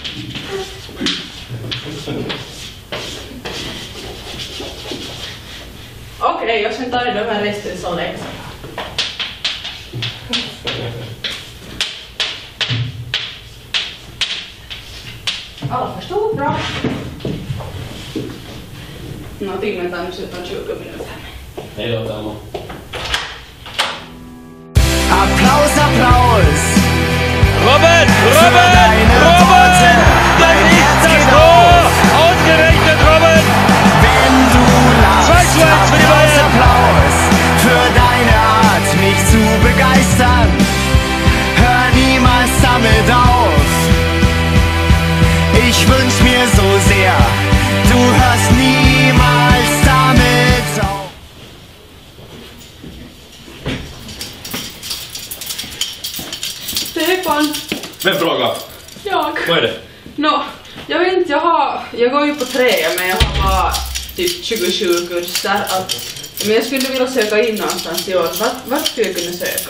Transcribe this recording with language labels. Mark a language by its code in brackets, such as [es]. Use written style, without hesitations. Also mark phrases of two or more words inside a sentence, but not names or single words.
[sv] Okej, och sen tar jag de här resten som läxa. Alla förstod bra. Nå, timmen tar nu slut om 20 minuter. Hej då, Telma. [de] Applaus, Applaus! Robert! Das ist das Tor! Ausgerechnet, Robert! Wenn du lachst, Applaus, Applaus für deine Art, mich zu begeistern. Hör niemals damit auf. Ich wünsch mir so sehr, du hörst niemals damit auf. Stefan! [sv] Vem frågar? Jag. Vad är det? Nå, jag vet inte, jag går ju på 3 men jag har bara typ 27 kurser. Men jag skulle vilja söka in någonstans i år. Vart skulle jag kunna söka?